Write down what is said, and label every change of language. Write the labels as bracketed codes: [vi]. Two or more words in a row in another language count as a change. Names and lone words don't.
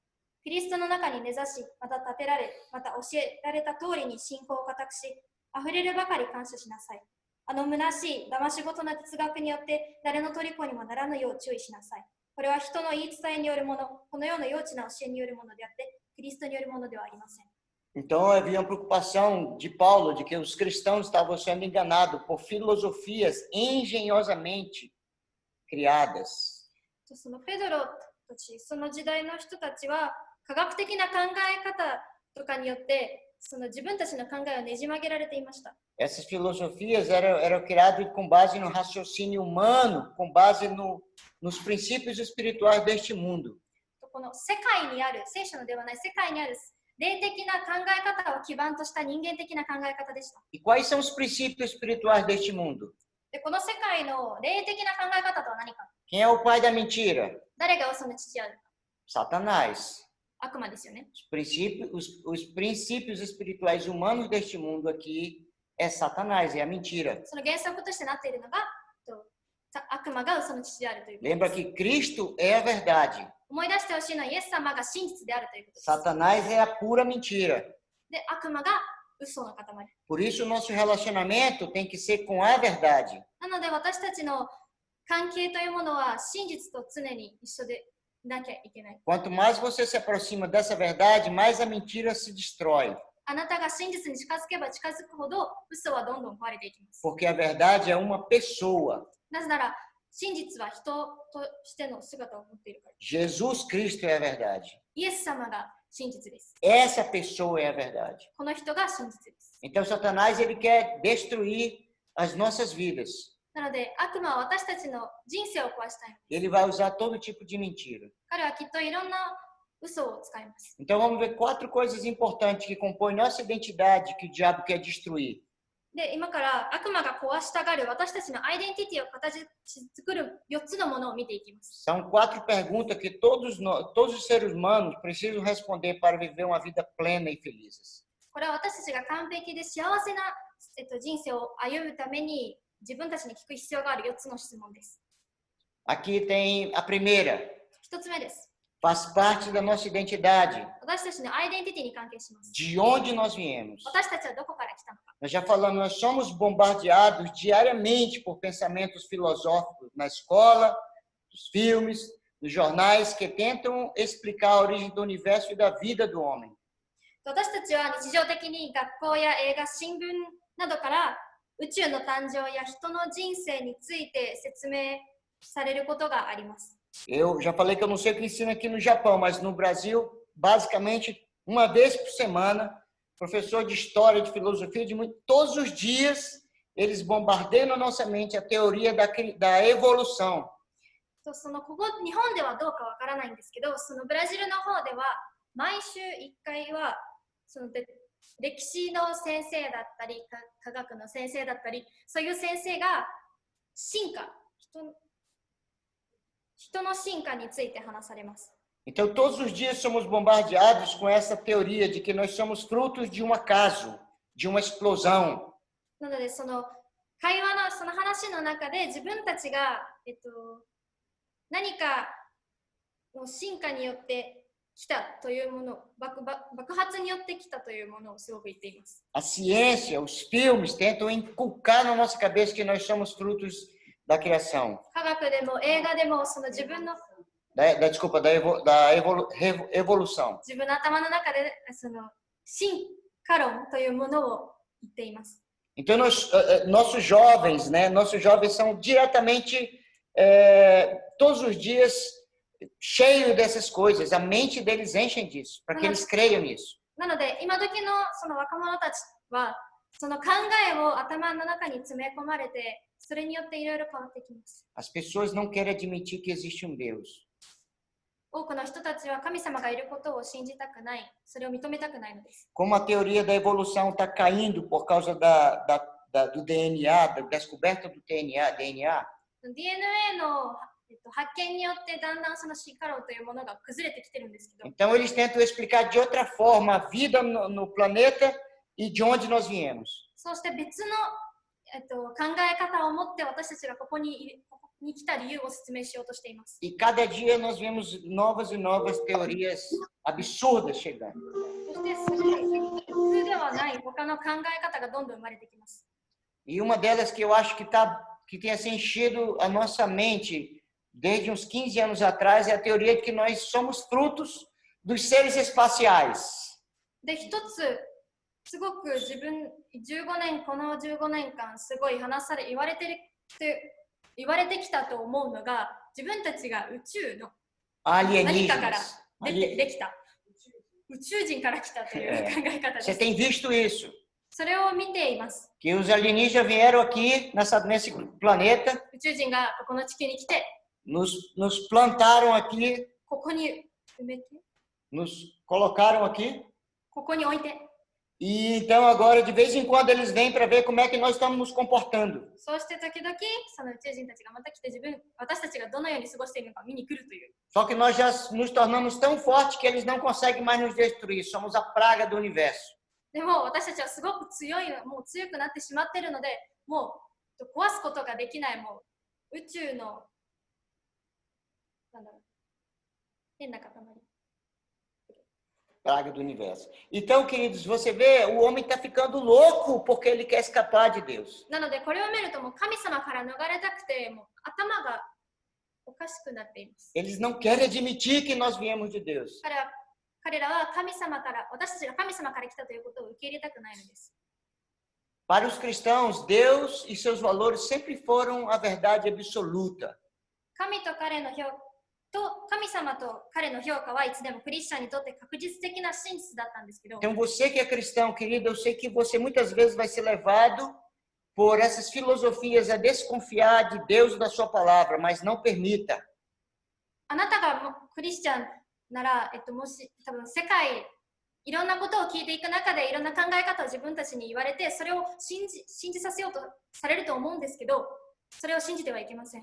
[ja] キリストの中に根ざし、また立てられ、また教えられた通りに信仰を固くし、あふれるばかり感謝しなさい。虚しい騙し事の哲学によって誰の虜にもならぬよう注意しなさい。これは人の言い伝えによるもの、このような幼稚な教えによるものであって、キリストによるものではありません。 [pt] Então havia uma preocupação de Paulo de que os cristãos estavam sendo enganados por filosofias engenhosamente criadas. [ja] そのペドロたち、その時代の人たちは科学的な考え方とかによってその自分たちの考えをねじ曲げられていました。 [pt] Essas filosofias eram criadas com base no raciocínio humano, com base nos princípios espirituais deste mundo. [ja] この世界にある、聖書のではない世界にある霊的な考え方を基盤とした人間的な考え方でした。 [pt] E quais são os princípios espirituais deste mundo? [ja] でこの世界の霊的な考え方とは何か。 [pt] Quem é o pai da mentira? [ja] 誰が嘘の父であるか。 [pt] Satanás. [ja] 悪魔ですよね。 [pt] Os princípios espirituais humanos deste mundo aqui é Satanás, é a mentira. [ja] その原則としてなっているのが悪魔が嘘の父であるということです。 [pt] Lembra que Cristo é a verdade. [ja] 思い出してほしいのはイエス様が真実であるということです。 [pt] Satanás é a pura mentira. [ja] で、悪魔が嘘の塊。 [pt] Por isso o nosso relacionamento tem que ser com a verdade. [ja] なので私たちの関係というものは真実と常に一緒でなきゃいけない。 [pt] Quanto mais você se aproxima dessa verdade, mais a mentira se destrói. [ja] あなたが真実に近づけば近づくほど嘘はどんどん壊れていきます。 [pt] Porque a verdade é uma pessoa. [ja] なぜなら真実は人としての姿を持っているから。 [pt] Jesus Cristo é a verdade. [ja] イエス様が真実です。 [pt] Essa pessoa é a verdade. [ja] この人が真実です。 [pt] Então Satanás ele quer destruir as nossas vidas. [ja] なので悪魔は私たちの人生を壊したいのです。 [pt] Ele vai usar todo tipo de mentira. [ja] 彼はきっといろんな嘘を使います。 [pt] Então vamos ver 4 coisas importantes que compõem nossa identidade que o diabo quer destruir. [ja] で、今から悪魔が壊したがる私たちのアイデンティティを形作る4つのものを見ていきます。 [pt] São 4 perguntas que todos os seres humanos precisam responder para viver uma vida plena e felizes. [ja] これは私たちが完璧で幸せな、人生を歩むために自分たちに聞く必要がある4つの質問です。 [pt] Aqui tem a primeira. [ja] 1 つ目です。 [pt] Faz parte da nossa identidade. [ja] 私たちのアイデンティティに関係します。 [pt] De onde nós viemos. [ja] 私たちはどこから来たのか。 [pt] Nós já falamos, nós somos bombardeados diariamente por pensamentos filosóficos na escola, nos filmes, nos jornais que tentam explicar a origem do universo e da vida do homem. [ja] 私たちは日常的に学校や映画、新聞などから宇宙の誕生や人の人生について説明されることがあります。 [pt] Eu já falei que eu não sei o que ensina aqui no Japão, mas no Brasil, basicamente, uma vez por semana, professor de história, de filosofia, todos os dias, eles bombardeiam na nossa mente a teoria da evolução. [ja] そのここ日本ではどうかわからないんですけど、そのブラジルの方では毎週1回はその歴史の先生だったり科学の先生だったり、そういう先生が進化、人の進化について話されます。 [pt] Então, todos os dias somos bombardeados com essa teoria de que nós somos frutos de um acaso, de uma explosão. [ja] なのでその会話のその話の中で自分たちが、何かの進化によって来たというもの、爆発によって来たというものをすごく言っています。 [pt] A ciência, os filmes tentam inculcar na nossa cabeça que nós somos frutos da criação. [ja] 科学でも映画でもその自分の [pt] Desculpa, da evolução. [ja] 自分の頭の中でその進化論というものを言っています。 [pt] Então, nossos jovens, né? Nossos jovens são diretamente, todos os dias, cheios dessas coisas. A mente deles enche disso, para que eles creiam nisso. [ja] なので、今時のその若者たちは、その考えを頭の中に詰め込まれて、それによっていろいろ変わってきます。 [pt] As pessoas não querem admitir que existe um Deus. [ja] 多くの人たちは神様がいることを信じたくない、それを認めたくないのです。 [pt] Como a teoria da evolução está caindo por causa do DNA, da descoberta do DNA, [ja] DNA の発見によってだんだんその進化論というものが崩れてきてるんですけど、 [pt] então eles tentam explicar de outra forma a vida no planeta e de onde nós viemos. [ja] そうして別の、考え方を持って私たちがここに来た理由を説明しようとしています。 [pt] E cada dia nós vemos novas e novas teorias absurdas chegando. [ja] そして普通ではない他の考え方がどんどん生まれてきます。 [pt] E uma delas que eu acho que tem assim, enchido a nossa mente desde uns 15 anos atrás é a teoria de que nós somos frutos dos seres espaciais. [ja] で、一つすごくこの15年間すごい言われてきたと思うのが、自分たちが宇宙の何かからできた。宇宙人から来たという考え方で [pt] Você [ja] す。 [pt] tem visto isso? [ja] それを見ています。 [pt] Que os alienígenas vieram aqui nesse planeta, [ja] 宇宙人がこの地球に来て、 [pt] nos plantaram aqui, [ja] ここに埋めて、 [pt] nos colocaram aqui. [ja] ここに置いて、 [pt] E então agora de vez em quando eles vêm para ver como é que nós estamos nos comportando. [ja] そうして時々その宇宙人たちがまた来て私たちがどのように過ごしているのか見に来るという。 [pt] Só que nós já nos tornamos tão fortes que eles não conseguem mais nos destruir. Somos a praga do universo. [ja] でも私たちはすごく強い、もう強くなってしまっているので、もう壊すことができない、もう宇宙のなんだろう、変な塊。 [pt] Praga do universo. Então, queridos, você vê, o homem está ficando louco porque ele quer escapar de Deus. [ja] なのでこれを見るともう神様から逃れたくて、もう頭がおかしくなっています。 [pt] Eles não querem admitir que nós viemos de Deus. [ja] 彼らは神様から、私たちが神様から来たということを受け入れたくないのです。 [pt] Para os cristãos, Deus e seus valores sempre foram a verdade absoluta. [ja] 神様と彼の評価はいつでもクリスチャンにとって確実的な真実だったんですけど、 [pt] Então, você que é cristão, querido, eu sei que você muitas vezes vai ser levado por essas filosofias a desconfiar de Deus e da sua palavra, mas não permita. [ja] あなたがクリスチャンなら、もし多分世界いろんなことを聞いていく中でいろんな考え方を自分たちに言われて、それを信じさせようとされると思うんですけど、それを信じてはいけません。